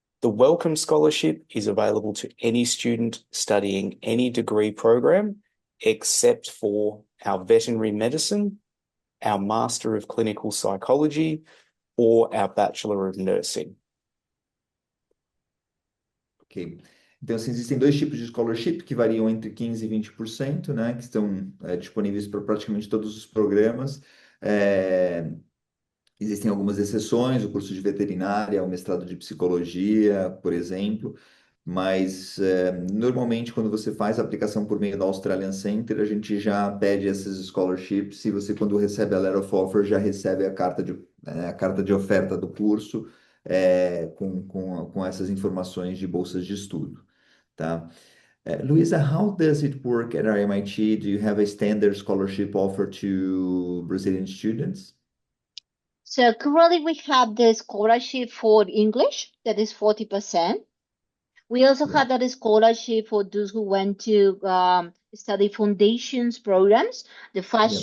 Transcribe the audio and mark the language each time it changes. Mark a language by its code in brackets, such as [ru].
[en] The Welcome Scholarship is available to any student studying any degree program, except for our veterinary medicine, our Master of Clinical Psychology, or our Bachelor of Nursing. Ok. [pt] Então, assim, existem 2 tipos de scholarship que variam entre 15% e 20%, né? Que estão disponíveis para praticamente todos os programas. Existem algumas exceções, o curso de veterinária, o mestrado de psicologia, por exemplo, mas normalmente quando você faz a aplicação por meio da Australian Center, a gente já pede essas scholarships e você, quando recebe a [en] letter of offer, [pt] já recebe a carta de oferta do curso com essas informações de bolsas de estudo, tá? [en] Luisa, how does it work at RMIT? Do you have a standard scholarship offer to Brazilian students? So currently we have the scholarship for English, that is 40%. We also Yeah. have that scholarship for those who went to study foundations programs, the fast